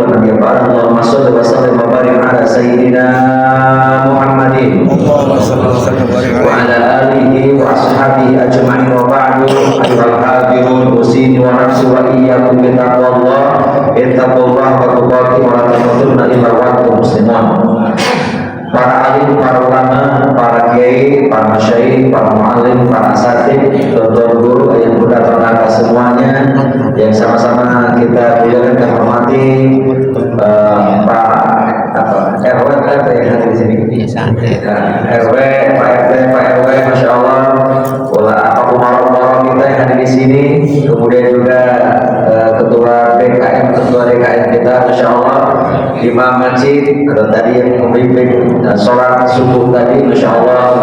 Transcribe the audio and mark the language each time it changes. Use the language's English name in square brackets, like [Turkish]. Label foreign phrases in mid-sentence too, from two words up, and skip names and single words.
[Arabic] اللهم صل وسلم وبارك على سيدنا محمد وعلى آله وأصحابه أجمعين وبعد. أيها الحاضرون أوصيني ونفسي وإياكم بتقوى الله. اتقوا الله وتقاته ولا تموتن إلا وأنتم مسلمون. [Indonesian] Para alim, para ulama, para kiai, para masyayikh, para muallim, para asatidz, tuan guru yang sudah tenaga semuanya yang sama-sama kita muliakan dan hormati, Pak RW yang hadir di sini. RW, Pak RT, Pak RW, [Arabic] ما شاء الله, [Indonesian] Pak Umar kita yang hadir di sini, kemudian juga ketua DKM kita, [Arabic] ما شاء الله, [Indonesian] Imam Masjid tadi yang memimpin sholat subuh tadi, [Arabic] ما شاء الله.